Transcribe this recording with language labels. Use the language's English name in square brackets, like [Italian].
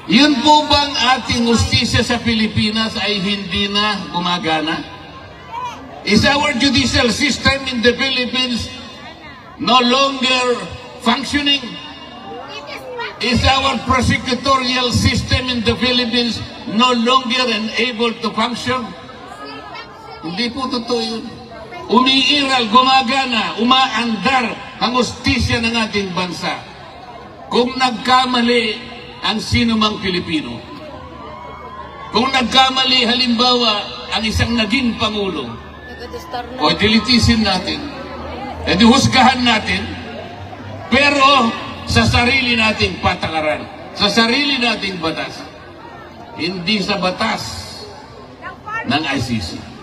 [Filipino] Yun po bang ating justisya sa Pilipinas ay hindi na gumagana? [English] Is our judicial system in the Philippines no longer functioning? Is our prosecutorial system in the Philippines no longer able to function? [Filipino] Hindi po totoo yun. Umiiral, gumagana, umaandar ang hustisya ng ating bansa. Kung nagkamali ang sinumang Pilipino, kung nagkamali halimbawa ang isang naging Pangulo, o dilitisin natin, edi husgahan natin, pero sa sarili nating patakaran, sa sarili nating batas, hindi sa batas ng ICC.